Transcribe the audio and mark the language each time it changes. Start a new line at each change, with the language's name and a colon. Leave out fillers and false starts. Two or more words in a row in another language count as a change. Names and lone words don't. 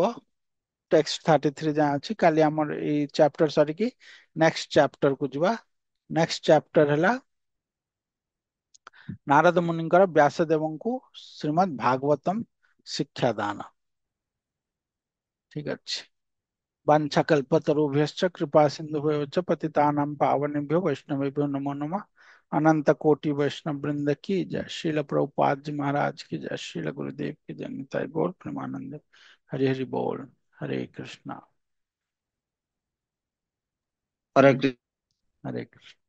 Odia: ଟେକ୍ସଟ 33 ଯାଏଁ ଅଛି, କାଲି ଆମର ଏଇ ଚାପ୍ଟର ସରିକି
English: next chapter
Odia: କୁ ଯିବା।
English: next chapter
Odia: ହେଲା ନାରଦ ମୁନିଙ୍କର ବ୍ୟାସଦେବଙ୍କୁ ଶ୍ରୀମଦ୍ ଭାଗବତମ ଶିକ୍ଷାଦାନ। ଠିକ ଅଛି।
Sanskrit: वाञ्छाकल्पतरुभ्यश्च कृपा सिन्धुभ्यो च पतितानां पावनेभ्यो वैष्णवेभ्यो नमो नमः।
Hindi: अनंत कोटि वैष्णव वृंद की जय। श्रील प्रभुपाद जी महाराज की जय। श्रील गुरुदेव की जय। निताय गौर प्रेमानंद। हरि हरि बोल।
Sanskrit: हरे कृष्णा। हरे हरे कृष्ण।